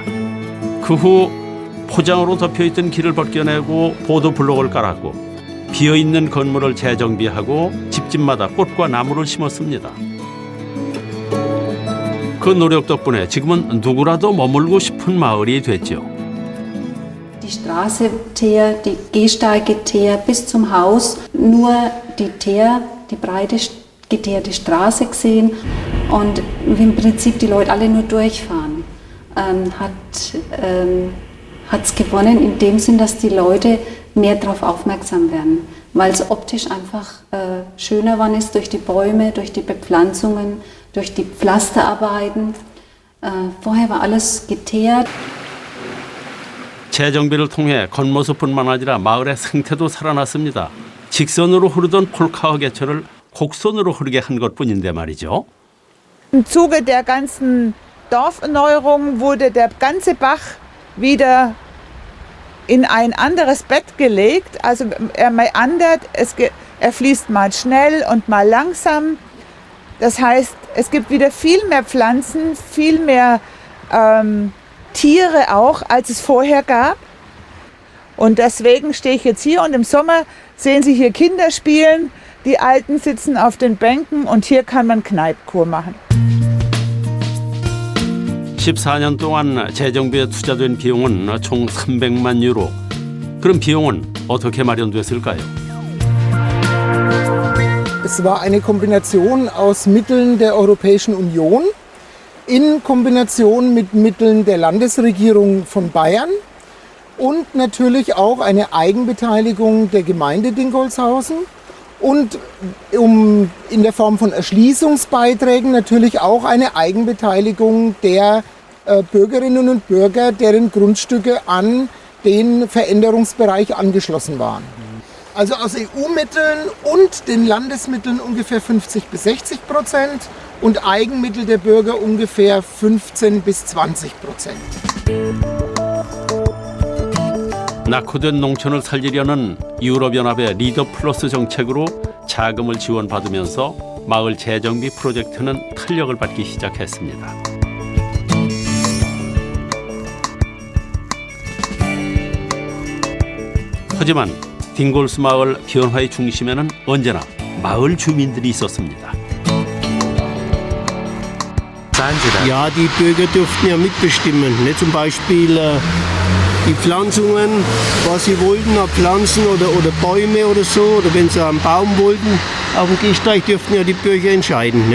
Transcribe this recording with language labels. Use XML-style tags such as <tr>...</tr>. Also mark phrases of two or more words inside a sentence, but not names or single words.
<ko>그 후 포장으로 덮여있던 길을 벗겨내고 보도 블록을 깔았고 비어있는 건물을 재정비하고 집집마다 꽃과 나무를 심었습니다. 그 노력 덕분에 지금은 누구라도 머물고 싶은 마을이 됐죠.</ko> <de>Die Straße Teer, die Gehsteige Teer bis zum Haus, nur die Teer, die breite geteerte Straße gesehen und wie im Prinzip die Leute alle nur durchfahren, hat es gewonnen in dem Sinn, dass die Leute mehr darauf aufmerksam werden, weil es optisch einfach schöner geworden ist durch die Bäume, durch die Bepflanzungen, durch die Pflasterarbeiten. Vorher war alles geteert.</de> <ko>재정비를 통해 겉모습뿐만 아니라 마을의 생태도 살아났습니다. 직선으로 흐르던 폴카와 개천을 곡선으로 흐르게 한 것뿐인데 말이죠.</ko> <de>Im Zuge der ganzen Dorferneuerung wurde der ganze Bach wieder in ein anderes Bett gelegt. Also er meandert, er fließt mal schnell und mal langsam. Das heißt, es gibt wieder viel mehr Pflanzen, viel mehr Tiere auch, als es vorher gab. Und deswegen stehe ich jetzt hier und im Sommer sehen Sie hier Kinder spielen. Die Alten sitzen auf den Bänken und hier kann man Kneipkur machen.</de> <ko>14년 동안 재정비에 투자된 비용은 총 300만 유로. 그럼 비용은 어떻게 마련됐을까요?</ko> <de>Es war eine Kombination aus Mitteln der Europäischen Union in Kombination mit Mitteln der Landesregierung von Bayern und natürlich auch eine Eigenbeteiligung der Gemeinde Dingolshausen und in der Form von Erschließungsbeiträgen natürlich auch eine Eigenbeteiligung der Bürgerinnen und Bürger, deren Grundstücke an den Veränderungsbereich angeschlossen waren. Also aus EU-Mitteln und den Landesmitteln ungefähr 50% bis 60% und Eigenmittel der Bürger ungefähr 15% bis 20%.</de> <ko>낙후된 농촌을 살리려는 유럽연합의 리더 플러스 정책으로 자금을 지원받으면서 마을 재정비 프로젝트는 탄력을 받기 시작했습니다. 하지만 딩골스 마을 변화의 중심에는 언제나 마을 주민들이 있었습니다.</ko> <de>Ja, die Bürger durften ja mitbestimmen. Ne? Zum Beispiel die Pflanzungen, was sie wollten, Pflanzen oder Bäume oder so. Oder wenn sie einen Baum wollten, auf dem Gehsteig dürften ja die Bürger entscheiden.</de>